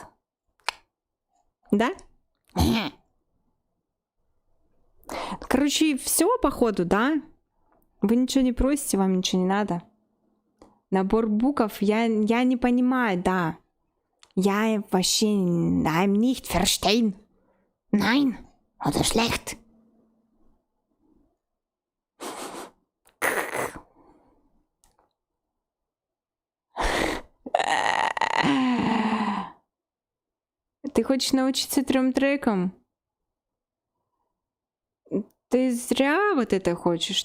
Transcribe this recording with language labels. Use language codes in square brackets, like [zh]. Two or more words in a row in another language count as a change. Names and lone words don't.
[ru] Да? Короче, все походу, да? Вы ничего не просите, вам ничего не надо. Набор букв я не понимаю, да. Я вообще... [de] I'm nicht verstehen. Nein, oder schlecht. [ru] Ты хочешь научиться 3 трекам? Ты зря вот это хочешь.